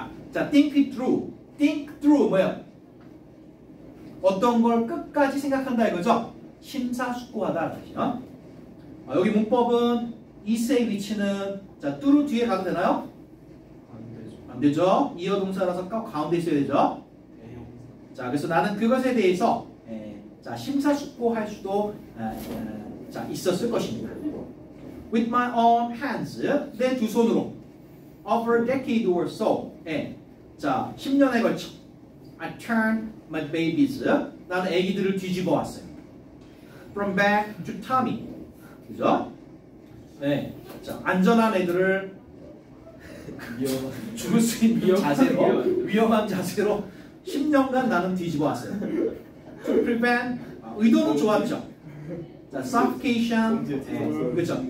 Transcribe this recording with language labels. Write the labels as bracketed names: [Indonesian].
[English] 자, think it through. think through [Korean] 뭐예요? 어떤 걸 끝까지 생각한다 이거죠? 심사숙고하다 뜻이요. 여기 문법은 is의 위치는 자, through 뒤에 가도 되나요? 안 되죠. 이어 동사라서 가운데 있어야 되죠. 자, 그래서 나는 그것에 대해서 자, 심사숙고할 수도 자, 있었을 것입니다. [English] With my own hands, [Korean] 내 두 손으로 [English] over a decade or so, 자, [Korean] 10년에 걸쳐 [English] I turned my babies, [Korean] 나는 아기들을 뒤집어 왔어요. [English] From back to tummy, [Korean] 그죠? 네, 자, 안전한 애들을 죽을 수 있는 자세로, 위험한 자세로 10년간 나는 뒤집어 왔어요. [English] To prevent, [Korean] 의도는 좋았죠. 자, suffocation, 그렇죠.